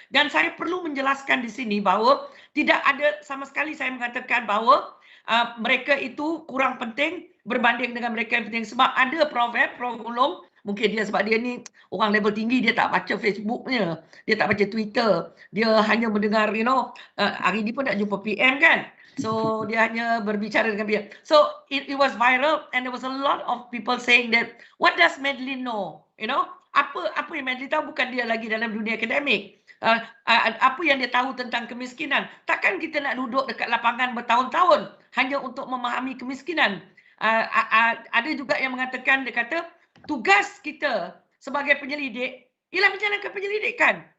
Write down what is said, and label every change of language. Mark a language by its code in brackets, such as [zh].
[ms] Dan saya perlu menjelaskan di sini bahawa tidak ada sama sekali saya mengatakan bahawa mereka itu kurang penting berbanding dengan mereka yang penting. Sebab ada Prof Ulong, mungkin dia sebab dia ni orang level tinggi, dia tak baca Facebooknya, dia tak baca Twitter, dia hanya mendengar, hari ni pun nak jumpa PM kan. So dia hanya berbicara dengan dia. [en] So it was viral and there was a lot of people saying that what does Madeline know? [ms] Apa yang Madeline tahu, bukan dia lagi dalam dunia akademik. Apa yang dia tahu tentang kemiskinan? Takkan kita nak duduk dekat lapangan bertahun-tahun hanya untuk memahami kemiskinan. Ada juga yang mengatakan, dia kata tugas kita sebagai penyelidik ialah menjalankan penyelidikan.